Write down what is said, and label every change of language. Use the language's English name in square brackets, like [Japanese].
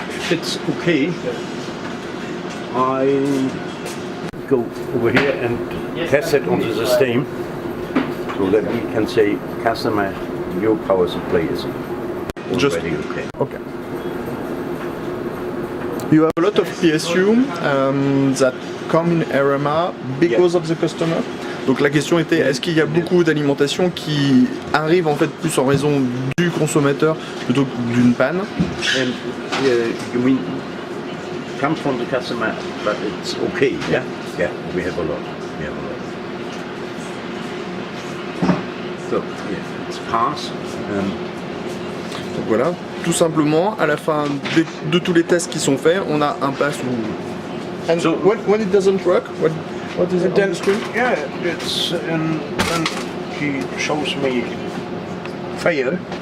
[English] If it's okay, I go over here and test it on the system so that we can say, customer, your power supply is already okay. Okay. You have a lot of PSU that come in RMA because of the customer. [French] Donc la question était, est-ce qu'il y a beaucoup d'alimentation qui arrive en fait plus en raison du consommateur plutôt que d'une panne? [English] And you mean come from the customer, but it's okay, yeah? Yeah, we have a lot. We have a lot. So, yeah, it's pass. [French] Donc voilà, tout simplement, à la fin de tous les tests qui sont faits, on a un pass où... [English] And so, when it doesn't work, what is it on the screen? Yeah, it's and he shows me fail.